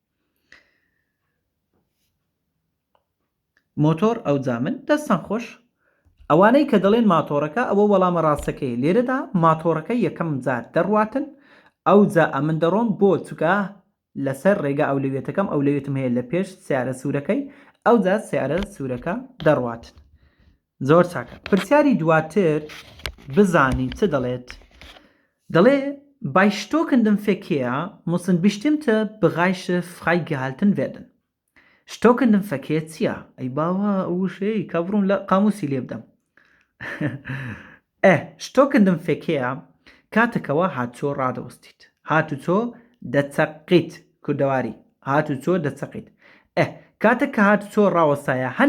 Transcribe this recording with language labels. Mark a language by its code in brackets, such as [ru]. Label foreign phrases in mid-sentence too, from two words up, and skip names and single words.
[ckb] مۆتۆر ئەوجا من دەستان خۆش ئەوانەی کە دەڵێن ماتۆڕەکە ئەوە وەڵامە ڕاستەکەی لێرەدا ماتۆڕەکە یەکەم جار دەڕواتن ئەوجا ئەمن دەڕۆم بۆ چووکە لەسەر ڕێگە ئەولەوێتەکەم ئەولەوێتم هەیە لە پێش سیارە سوورەکەی ئەوجا سیارە سوورەکە دەڕواتن زۆر چاکە پرسیاری دواتر بزانی چ دەڵێت دەڵێ [de] bei stockendem Verkehr müssen bestimmte Bereiche freigehalten werden stockendem Verkehr [ckb] چییە ئەی باوە ئەوشەی کابڕوون لە قاموسی لێ بدەم [de] stockendem Verkehr [ckb] کاتێکەوە هاتوچۆ ڕادەوەستیت هاتوچۆ دەچەقیت کوردەواری هاتوچۆ دەچەقیت کاتێک کە هاتوچۆ ڕاوەستایە